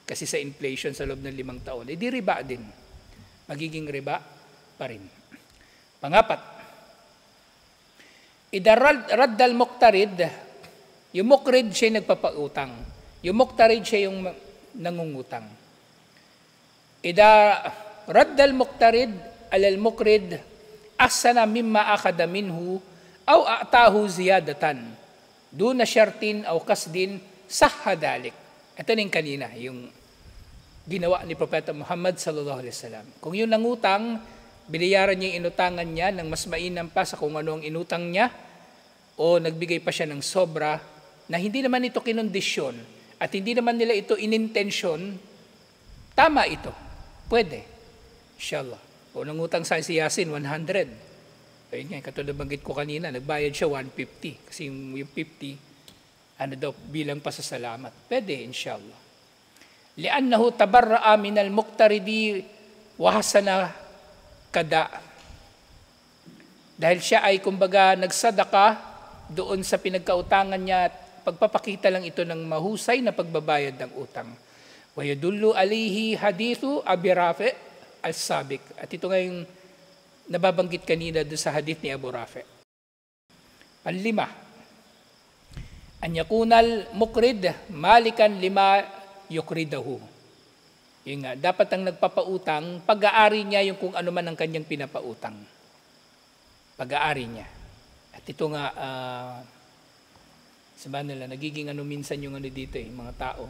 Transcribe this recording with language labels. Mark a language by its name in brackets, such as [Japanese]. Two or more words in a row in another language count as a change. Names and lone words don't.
[Filipino] Kasi sa inflation sa loob ng 5 taon, di riba din. Magiging riba pa rin. Pangapat, [Arabic] ردّ المقترض, [Filipino] yung muqrid siya yung nagpapautang. Yung muqtarid siya yung nangungutang. [Arabic] ردّ المقترض على المقرض أحسن مما أخذ منه أو أعطاه زيادة دون شرط أو قصد صحّ ذلك. [Filipino] Ito na yung kanina, yung ginawa ni Propeta Muhammad [Arabic] صلى الله عليه وسلم. [Filipino] Kung yung nangutang, binayaran niya yung inutangan niya ng mas mainam pa sa kung ano ang inutang niya, o nagbigay pa siya ng sobra na hindi naman ito kinondisyon at hindi naman nila ito inintensyon, tama ito. Pwede. Inshallah. O nangutang sa si Yasin, 100. Ayun nga, katulad banggit ko kanina, nagbayad siya 150. Kasi yung 50, bilang pasasalamat. Pwede, inshallah. [Arabic] لأنه تبرّع من المقترض وحسن قضاء. [Filipino] Dahil siya ay kumbaga nagsadaka doon sa pinagkautangan niya at pagpapakita lang ito ng mahusay na pagbabayad ng utang. [Arabic] ويدلّ عليه حديث أبي رافع السابق. [Filipino] At ito nga yung nababanggit kanina doon sa hadith ni Abu Rafi. [Arabic] Panlima, أن يكون المقرض مالكا لما يقرضه. [Filipino] Yung nga, dapat ang nagpapautang, pag-aari niya yung kung ano man ang kanyang pinapautang. Pag-aari niya. At ito nga, sabihin nila, nagiging minsan yung dito mga tao.